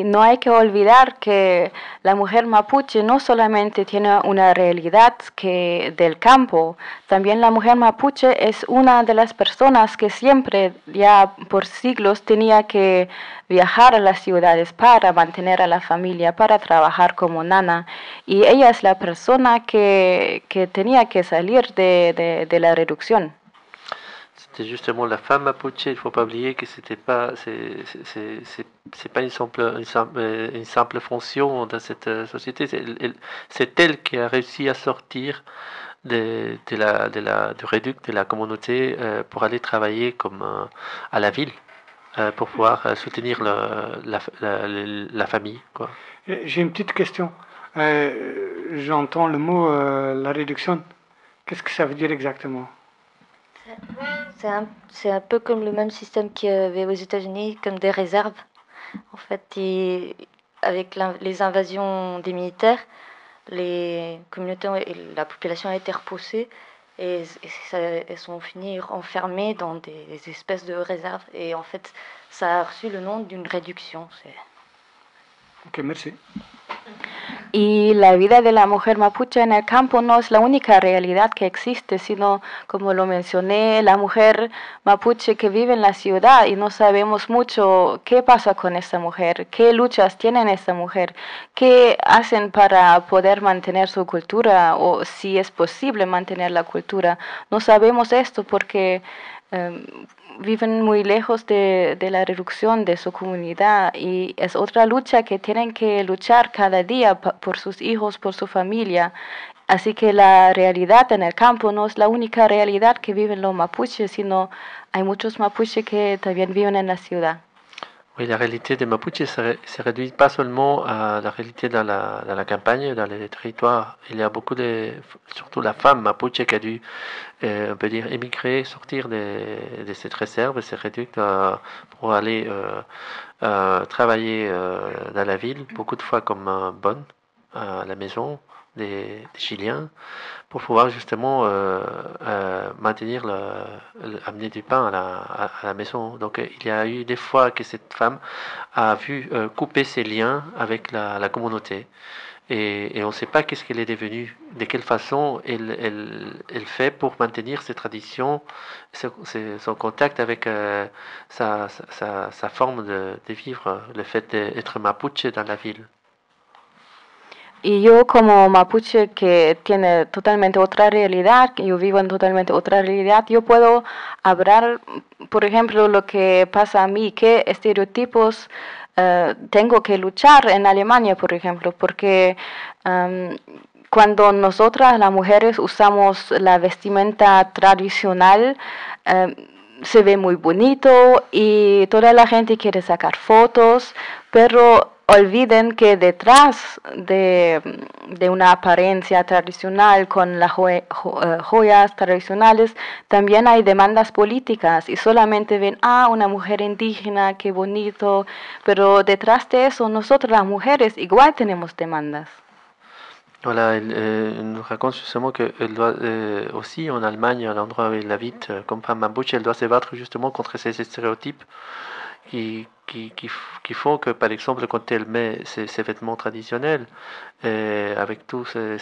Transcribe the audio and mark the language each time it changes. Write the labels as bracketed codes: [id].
[es] no hay que olvidar que la mujer mapuche no solamente tiene una realidad que del campo, también la mujer mapuche es una de las personas que siempre, ya por siglos, tenía que viajar a las ciudades para mantener a la familia, para trabajar como nana. Y ella es la persona que tenía que salir de la reducción. [fr] C'est justement la femme mapuche, il ne faut pas oublier que c'était pas, c'est pas une simple fonction dans cette société. C'est elle qui a réussi à sortir de la communauté pour aller travailler à la ville, pour pouvoir soutenir la famille. Quoi. J'ai une petite question. J'entends le mot la réduction. Qu'est-ce que ça veut dire exactement? C'est un peu comme le même système qu'il y avait aux États-Unis, comme des réserves. En fait, avec les invasions des militaires, les communautés et la population a été repoussée et elles sont finies enfermées dans des espèces de réserves. Et en fait, ça a reçu le nom d'une réduction. Ok, merci. [es] Y la vida de la mujer mapuche en el campo no es la única realidad que existe, sino, como lo mencioné, la mujer mapuche que vive en la ciudad y no sabemos mucho qué pasa con esa mujer, qué luchas tienen esa mujer, qué hacen para poder mantener su cultura o si es posible mantener la cultura. No sabemos esto porque viven muy lejos de la reducción de su comunidad y es otra lucha que tienen que luchar cada día por sus hijos, por su familia. Así que la realidad en el campo no es la única realidad que viven los mapuches, sino hay muchos mapuches que también viven en la ciudad. [fr] Oui, [es] la realidad de mapuches se reduce [fr] pas seulement [es] a la realidad [fr] de la campagne, dans les territoires. Il y a beaucoup de, surtout la femme mapuche qui a dû on peut dire émigrer, sortir de cette réserve, se réduire pour aller travailler dans la ville, beaucoup de fois comme bonne à la maison des Chiliens, pour pouvoir justement maintenir, amener du pain à la maison. Donc il y a eu des fois que cette femme a vu couper ses liens avec la communauté. Et on ne sait pas qu'est-ce qu'elle est devenue, de quelle façon elle fait pour maintenir ses traditions, son contact avec sa forme de vivre, le fait d'être mapuche dans la ville. [es] Y yo como mapuche que tiene totalmente otra realidad, yo vivo en totalmente otra realidad, yo puedo hablar, por ejemplo, lo que pasa a mí, qué estereotipos tengo que luchar en Alemania, por ejemplo, porque cuando nosotras las mujeres usamos la vestimenta tradicional, se ve muy bonito y toda la gente quiere sacar fotos, pero olviden que detrás de una apariencia tradicional con las joyas tradicionales también hay demandas políticas y solamente ven, una mujer indígena, qué bonito, pero detrás de eso nosotras las mujeres igual tenemos demandas. [fr] Voilà, elle nous raconte justement qu'elle doit aussi en Allemagne, à l'endroit où elle habite, comme femme mapuche, elle doit se battre justement contre ces stéréotypes qui font que, par exemple, quand elle met ses vêtements traditionnels, avec tous